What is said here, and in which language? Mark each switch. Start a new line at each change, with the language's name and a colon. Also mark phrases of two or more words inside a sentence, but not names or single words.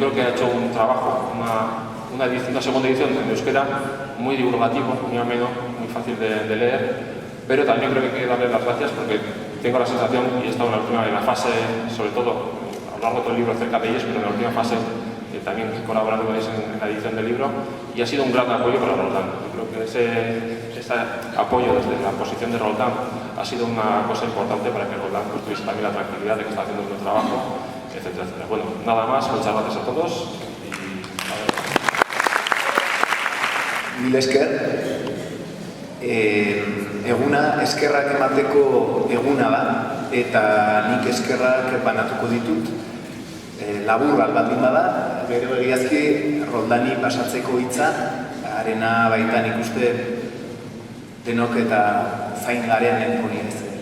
Spanish: creo que ha hecho un trabajo, una segunda edición en euskera muy divulgativo, muy ameno, muy fácil de leer, pero también creo que hay que darle las gracias porque tengo la sensación, y he estado en la fase, sobre todo a lo largo de todo el libro cerca de ellos, pero en la última fase también colaborando con ellos en la edición del libro, y ha sido un gran apoyo para Roldán. Yo creo que ese apoyo desde la posición de Roldán ha sido una cosa importante para que Roldán pues, tuviese también la tranquilidad de que está haciendo un buen trabajo, etcétera, etcétera. Bueno, nada más, muchas gracias a todos.
Basque: Mil esker, eguna eskerrak emateko eguna da, eta nik eskerrak banatuko ditut. Labur baldin bada, gero egiazki Roldani pasatzeko hitza, arena baita nik uste denok eta zain garen hori ez.